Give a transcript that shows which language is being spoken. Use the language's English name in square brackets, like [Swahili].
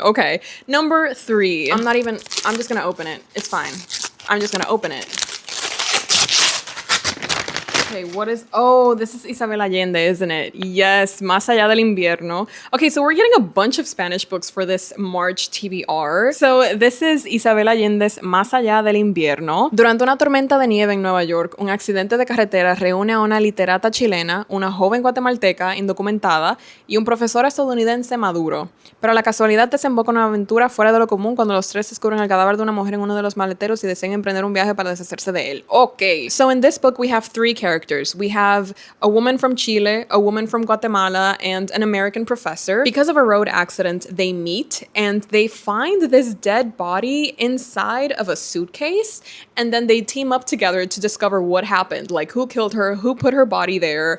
[English] Okay. Number 3. I'm just gonna open it. It's fine. I'm just gonna open it. Okay, this is Isabella Allende, isn't it? Yes, Más allá del invierno. Okay, so we're getting a bunch of Spanish books for this March TBR. So this is Isabella Allende's Más allá del invierno. [Spanish] Durante una tormenta de nieve en Nueva York, un accidente de carretera reúne a una literata chilena, una joven guatemalteca indocumentada y un profesor estadounidense maduro. Pero la casualidad desemboca en una aventura fuera de lo común cuando los 3 descubren el cadáver de una mujer en uno de los maleteros y desean emprender un viaje para deshacerse de él. [English] Okay, so in this book we have 3 characters. We have a woman from Chile, a woman from Guatemala, and an American professor. Because of a road accident, they meet and they find this dead body inside of a suitcase, and then they team up together to discover what happened, like who killed her, who put her body there.